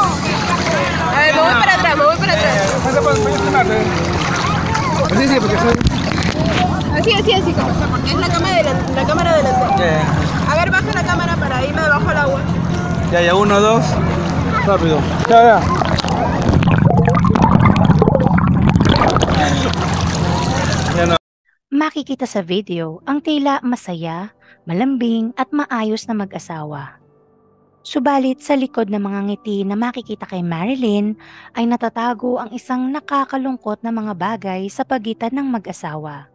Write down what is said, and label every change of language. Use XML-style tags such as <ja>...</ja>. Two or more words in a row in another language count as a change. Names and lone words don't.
<es>A ver, me voy para atrás, me voy para atrás. Sí, sí, porque soy... Así, porque es la cámara delantera. A ver, baja la cámara para irme debajo del agua. Ya, 1, 2. Rápido. Ya.</es> <tl>Yan o. Makikita sa video ang tila masaya, malambing at maayos na mag-asawa. Subalit sa likod ng mga ngiti na makikita kay Marilyn ay natatago ang isang nakakalungkot na mga bagay sa pagitan ng mag-asawa.</tl>